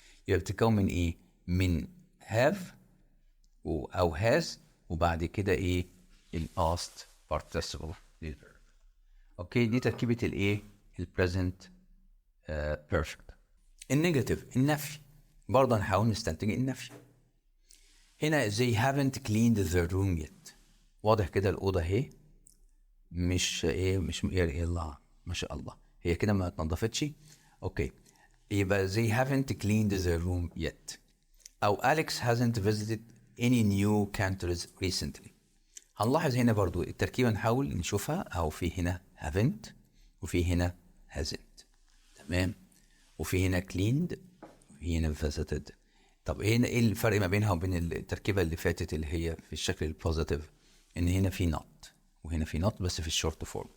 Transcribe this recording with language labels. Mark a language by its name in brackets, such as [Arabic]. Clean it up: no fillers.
[Arabic] يبقى بتتكون من ايه؟ من have او has وبعد كده ايه؟ الباست participle للفيرب. اوكي، دي تركيبه الايه؟ البريزنت بيرفكت. النيجاتيف، النفي، برضه هنحاول نستنتج النفي. [English] هنا they haven't cleaned the room yet. [Arabic] واضح كده الأوضة اهي مش ايه، مش يلا ما شاء الله هي كده ما اتنضفتش. اوكي، يبقى [English] they haven't cleaned the room yet. أو Alex hasn't visited any new countries recently. [Arabic] هنلاحظ هنا برضو التركيبة نحاول نشوفها، أو في هنا haven't وفي هنا hasn't. تمام. وفي هنا cleaned وفي هنا visited. طب هنا ايه الفرق ما بينها وبين التركيبة اللي فاتت اللي هي في الشكل البوزيتيف؟ ان هنا في not وهنا في not بس في الشورت فورم.